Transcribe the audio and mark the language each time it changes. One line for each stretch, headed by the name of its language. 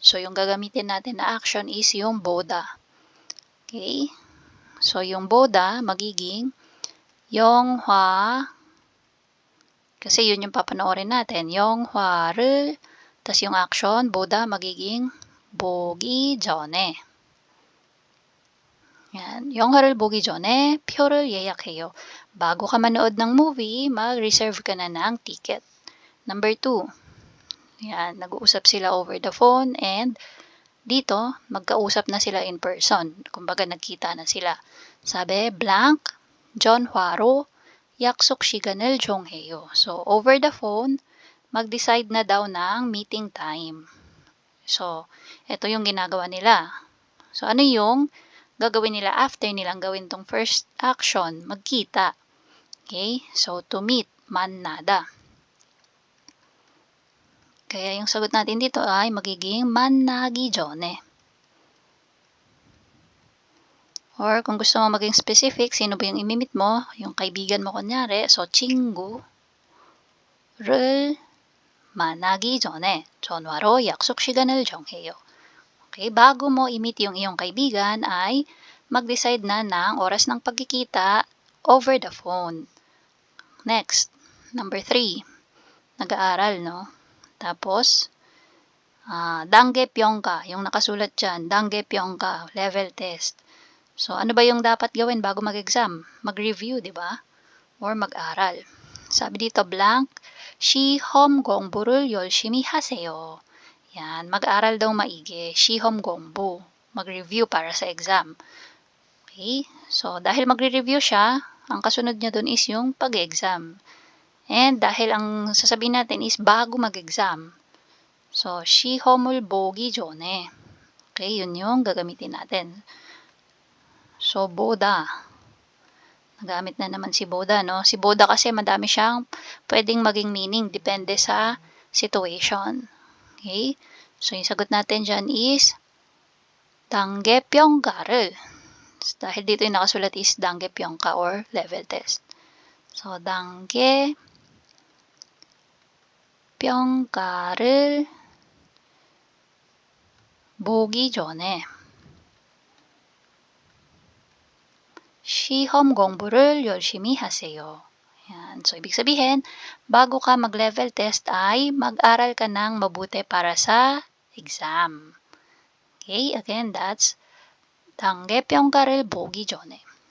Filipino: So, yung gagamitin natin na action is yung 보다. Okay? So, yung 보다 magiging 영화, kasi yun yung papanoorin natin. 영화를, tas yung action, 보다 magiging
Korean: 보기 전에.
Filipino: Yan.
Korean: 영화를 보기 전에 표를 예약해요.
Filipino: Bago ka manood ng movie, mag-reserve ka na ng ticket. Number 2. Yan, nag-uusap sila over the phone and dito, magkausap na sila in person. Kumbaga, nagkita na sila.
Korean: Sabi, blank, 전화로 약속 시간을 정해요.
Filipino: So, over the phone, mag-decide na daw ng meeting time. So, ito yung ginagawa nila. So, ano yung gagawin nila after nilang gawin tong first action? Magkita. Okay?
English: So, to meet, 만나다.
Filipino: Kaya yung sagot natin dito ay magiging
Korean: 만나기 전에.
Filipino: Or kung gusto mo maging specific, sino ba yung imimit mo? Yung kaibigan mo kunyari.
Korean: So, 친구를 만나기 전에 전화로 약속 시간을 정해요.
Filipino: Okay, bago mo i-meet yung iyong kaibigan ay mag-decide na ng oras ng pagkikita over the phone. Next, number 3. Nag-aaral, no? Tapos, 단계 평가, yung nakasulat dyan, 단계 평가, level test. So, ano ba yung dapat gawin bago mag-exam? Mag-review, di ba? Or mag-aral.
Korean: Sabi dito, blank, 시험 공부를 열심히 하세요.
Filipino: Yan, mag-aral daw maigi. 시험 공부, mag-review para sa exam. Okay? So, dahil magre-review siya, ang kasunod niya dun is yung pag-exam. And dahil ang sasabihin natin is bago mag-exam. So,
Korean: 시험을 보기 전에.
Filipino: Okay, yun yung gagamitin natin. So, 보다. Nagamit na naman si 보다, no? Si 보다 kasi madami siyang pwedeng maging meaning. Depende sa situation. Okay? So, yung sagot natin dyan is 단계 평가를. Dahil dito yung nakasulat is 단계 평가 or level test.
Korean: So, 단계 평가를 보기 전에 시험 공부를 열심히 하세요.
Filipino: Yan. So, ibig sabihin, bago ka mag-level test ay mag-aral ka ng mabuti para sa exam. Okay?
Korean: Again, that's 단계 평가를 보기 전에.